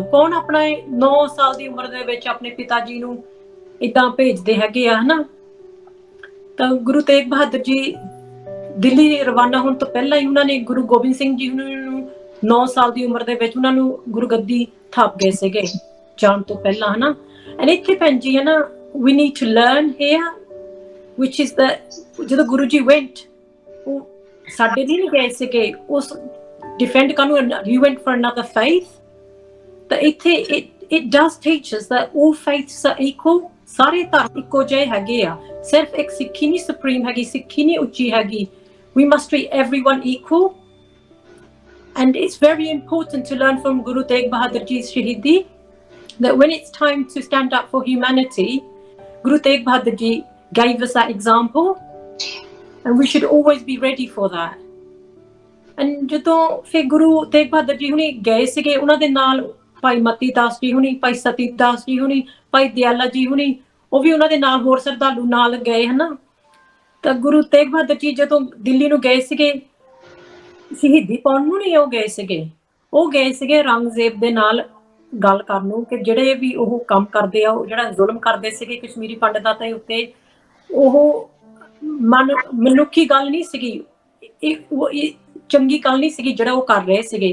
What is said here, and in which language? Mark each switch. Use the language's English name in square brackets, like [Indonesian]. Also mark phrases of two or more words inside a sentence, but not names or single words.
[Punjabi] ਕੌਣ ਆਪਣਾ 9 ਸਾਲ ਦੀ ਉਮਰ ਦੇ ਵਿੱਚ ਆਪਣੇ ਪਿਤਾ ਜੀ ਨੂੰ ਏਦਾਂ ਭੇਜਦੇ ਹੈਗੇ ਆ ਹਨਾ। ਤਾਂ ਗੁਰੂ ਤੇਗ ਬਹਾਦਰ ਜੀ ਦਿੱਲੀ ਰਵਾਨਾ ਹੋਣ ਤੋਂ ਪਹਿਲਾਂ ਹੀ ਉਹਨਾਂ ਨੇ ਗੁਰੂ ਗੋਬਿੰਦ ਸਿੰਘ ਜੀ ਨੂੰ 9 ਸਾਲ ਦੀ ਉਮਰ ਦੇ ਵਿੱਚ ਉਹਨਾਂ ਨੂੰ ਗੁਰਗੱਦੀ ਥਾਪ ਗਏ ਸੀਗੇ ਜਾਣ ਤੋਂ ਪਹਿਲਾਂ ਹਨਾ। ਐਂਡ ਇੱਥੇ ਭੈਣ ਜੀ ਹੈ ਨਾ, [English] we need to learn here, which is that [Punjabi] ਜਦੋਂ ਗੁਰੂ ਜੀ went, ਉਹ ਸਾਡੇ ਲਈ ਨਹੀਂ ਗਏ ਸੀਗੇ ਉਸ defend ਕਰਨ ਨੂੰ, [English] he went for another faith। [Punjabi] ਤਾਂ ਇੱਥੇ [English] it does teach us that all faiths are equal, [Punjabi] ਸਾਰੇ ਧਰਮ ਇੱਕੋ ਜਿਹੇ ਹੈਗੇ ਆ, ਸਿਰਫ ਇੱਕ ਸਿੱਖੀ ਨਹੀਂ ਸੁਪਰੀਮ ਹੈਗੀ, ਸਿੱਖੀ ਨਹੀਂ ਉੱਚੀ ਹੈਗੀ। [English] We must treat everyone equal, and it's very important to learn from Guru Tegh Bahadur Ji's Shahidi that when it's time to stand up for humanity, Guru Tegh Bahadur Ji gave us that example, and we should always be ready for that। [Punjabi] And ਜਦੋਂ ਫਿਰ ਗੁਰੂ ਤੇਗ ਬਹਾਦਰ ਜੀ ਹੁਣੀ ਗਏ ਸੀਗੇ, ਉਹਨਾਂ ਦੇ ਨਾਲ ਭਾਈ ਮਤੀ ਦਾਸ ਜੀ ਹੁਣੀ, ਭਾਈ ਸਤੀ ਦਾਸ ਜੀ ਹੁਣੀ, ਭਾਈ ਦਿਆਲਾ ਜੀ ਹੁਣੀ, ਉਹ ਵੀ ਉਹਨਾਂ ਦੇ ਨਾਲ ਹੋਰ ਸ਼ਰਧਾਲੂ ਨਾਲ ਗਏ ਹਨਾ। ਤਾਂ ਗੁਰੂ ਤੇਗ ਬਹਾਦਰ ਜੀ ਜਦੋਂ ਦਿੱਲੀ ਨੂੰ ਗਏ ਸੀਗੇ, ਸ਼ਹੀਦੀ ਪਾਉਣ ਨੂੰ ਨਹੀਂ ਉਹ ਗਏ ਸੀਗੇ, ਉਹ ਗਏ ਸੀਗੇ ਔਰੰਗਜ਼ੇਬ ਦੇ ਨਾਲ ਗੱਲ ਕਰਨ ਨੂੰ ਕਿ ਜਿਹੜੇ ਵੀ ਉਹ ਕੰਮ ਕਰਦੇ ਆ, ਉਹ ਜਿਹੜਾ ਜ਼ੁਲਮ ਕਰਦੇ ਸੀਗੇ ਕਸ਼ਮੀਰੀ ਪੰਡਤਾਂ ਦੇ ਉੱਤੇ, ਉਹ ਮਨੁੱਖੀ ਗੱਲ ਨਹੀਂ ਸੀਗੀ, ਇਹ ਚੰਗੀ ਗੱਲ ਨਹੀਂ ਸੀਗੀ ਜਿਹੜਾ ਉਹ ਕਰ ਰਹੇ ਸੀਗੇ।